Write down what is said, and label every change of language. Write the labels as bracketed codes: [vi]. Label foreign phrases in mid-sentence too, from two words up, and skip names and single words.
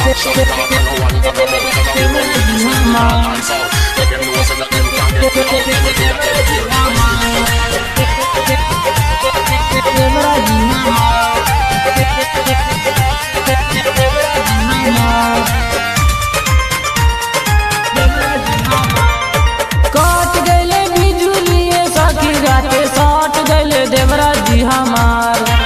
[en] shut up and no one gonna mouth. And we run the east and the north and south. Make them know so that them can't get me out. Everything that them feel. [bho] काट गले बिजुलिए सखी राते साट गले देवरा जी हमार।